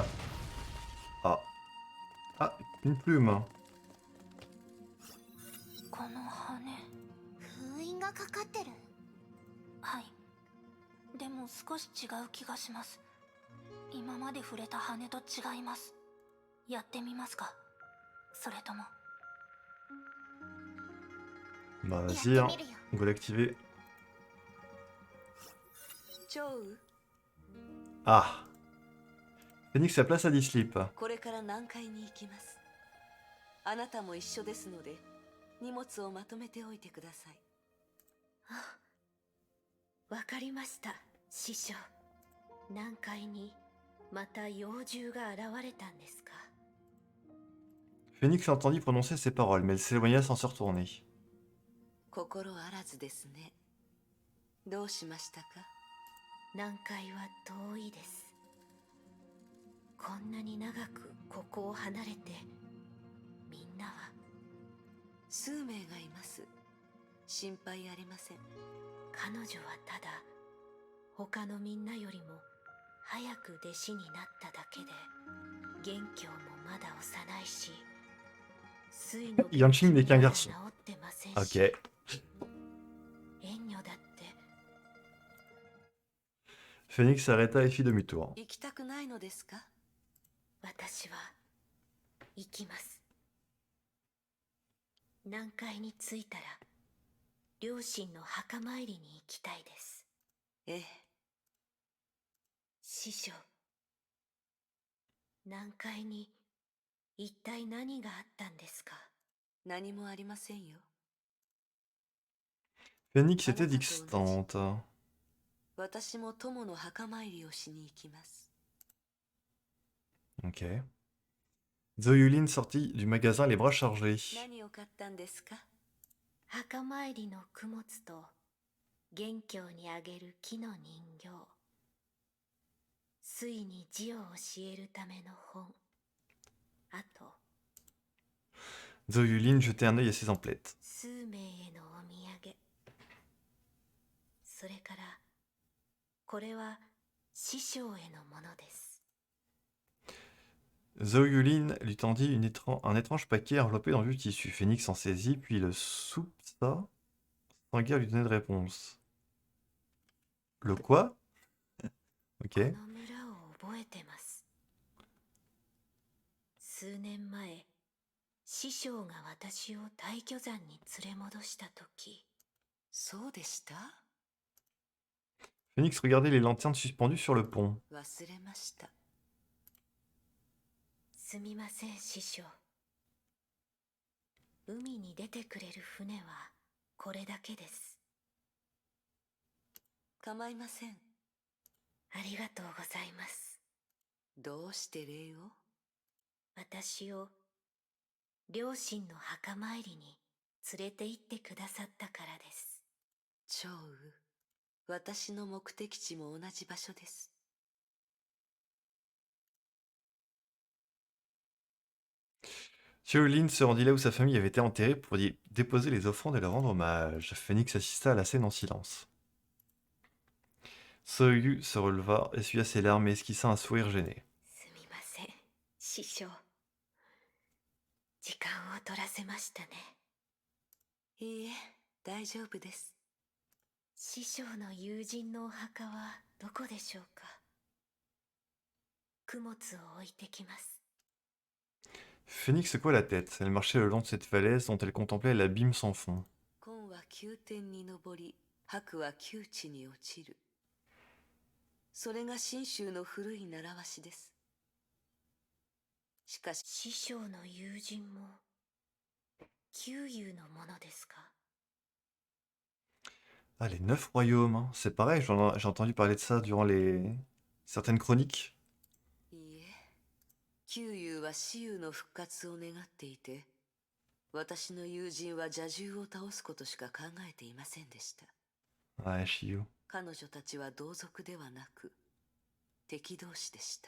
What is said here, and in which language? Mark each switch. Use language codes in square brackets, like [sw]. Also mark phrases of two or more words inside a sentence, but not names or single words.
[fr] Ah. Ah, une plume. [ja] この羽封印がかかってる。はい。でも少し違う気がします。今まで触れた羽と違います。やってみますか。それとも。 [fr] Bah vas-y, hein. On va l'activer. [ja] チョウ、 [fr] Ah. Phoenix, sa place à D-Sleep. [ja] これから南海に行きます。あなたも一緒ですので、荷物をまとめておいてください。わかりました、師匠。南海にまた妖獣が現れたんですか？ [fr] Phoenix entendit prononcer ces paroles, mais elle s'éloigna sans se retourner. [ja] 心あらずですね。どうしましたか？南海は遠いです。こんなに長くここを離れて、みんなは。数名がいます。心配ありません。彼女はただ他のみんなよりも早く弟子になっただけで、元凶もまだ幼いし、水の [fr] Yanqing n'est qu'un garçon. [ja] 治ってませんし、 [fr] Ok. [ja] 遠慮だって。 [fr] Phoenix s'arrêta et fit demi-tour. [ja] 行きたくないのですか？私は行きます。南海に着いたら両親の墓参りに行きたいです。ええ。師匠、南海に一体何があったんですか？何もありませんよ。 [fr] Phoenix était distante. [ja] 私も友の墓参りをしに行きます。 [fr] Ok. Zoyulin sortit du magasin les bras chargés. [ja] 何を買ったんですか？墓参りの供物と元凶にあげる木の人形、水に字を教えるための本、あと [fr] Zoyulin jetait un œil à ses emplettes. [ja] 数名へのお土産、それからこれは師匠へのものです。 [fr] Zoyulin lui tendit un étrange paquet enveloppé dans du tissu. Phoenix en saisit, puis le soupça, sans guère lui donner de réponse. Le quoi? Ok. [ja] この村を覚えてます。数年前、師匠が私を大巨山に連れ戻したとき。そうでした？ [fr] Phoenix regardait les lanternes suspendues sur le pont. [ja] 忘れました。すみません、師匠。海に出てくれる船はこれだけです。構いません。ありがとうございます。どうして礼を？私を両親の墓参りに連れて行ってくださったからです。趙雨、私の目的地も同じ場所です。 [fr] Shaolin se rendit là où sa famille avait été enterrée pour y déposer les offrandes et leur rendre hommage. Phoenix assista à la scène en silence. Soyu se releva, essuya ses larmes et esquissa un sourire gêné. すみません、師匠。時間を取らせましたね。いいえ、大丈夫です。師匠の友人のお墓はどこでしょうか。供物を置いてきます。 Phoenix secoua la tête. Elle marchait le long de cette falaise dont elle contemplait l'abîme sans fond. [ja] 今は宮殿に登り、白は窮地に落ちる。それが信州の古い習わしです。しかし、師匠の友人も旧友のものですか。 [fr] Ah, les 9 royaumes, hein. C'est pareil, j'ai entendu parler de ça durant certaines chroniques. [ja] いいえ、旧友は死友の復活を願っていて、私の友人は邪獣を倒すことしか考えていませんでした。 [fr] Ouais, Shio. [ja] 彼女たちは同族ではなく、敵同士でした。